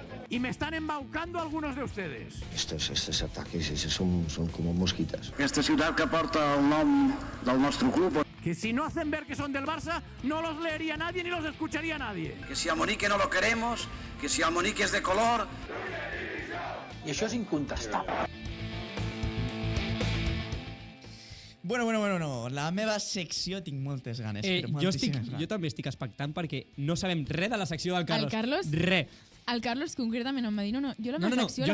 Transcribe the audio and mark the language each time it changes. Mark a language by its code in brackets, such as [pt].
[es] Y me están embaucando algunos de ustedes. Estos ataques son como mosquitas. [ca] Aquesta ciutat que porta el nom del nostre club, [es] Que si no hacen ver que son del Barça, no los leería nadie ni los escucharía nadie. Que si a Monique no lo queremos, que si a Monique es de color. [ca] i això és incontestable. Bueno, la meva secció tinc moltes ganes. però moltíssimes ganes. Jo també estic expectant perquè no sabem res de la secció del Carlos. El Carlos? Res. El Carlos concretament em va dir, no, jo la meva secció la